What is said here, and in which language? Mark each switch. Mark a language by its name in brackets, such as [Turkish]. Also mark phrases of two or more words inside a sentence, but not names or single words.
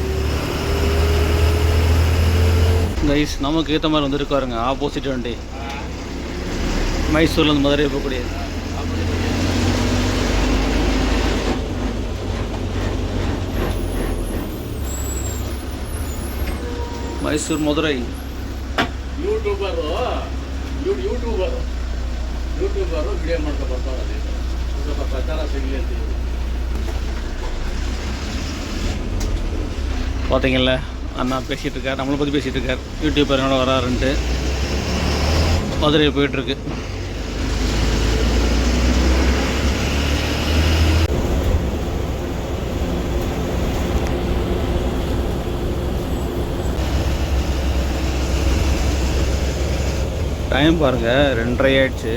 [Tamil] கைஸ் நமக்கு ஏற்ற மாதிரி வந்துருக்காருங்க ஆப்போசிட் வண்டி. மைசூர்லேருந்து மதுரை போகக்கூடிய. மைசூர் மதுரை. [Kannada] ಯೂಟ್ಯೂಬರು ವಿಡಿಯೋ ಮಾಡ್ಕೊ ಬರ್ತಾರೆ, ಸ್ವಲ್ಪ ಪ್ರಚಾರ ಸಿಗಲಿ ಅಂತ. [Tamil] பார்த்தீங்கல்ல, அண்ணா பேசிகிட்டு இருக்கார், நம்மளை பற்றி பேசிகிட்டு இருக்கார். யூடியூபர் என்னோட வராருன்ட்டு மதுரை போயிட்டுருக்கு. டைம் பாருங்கள் 2:30 ஆயிடுச்சு.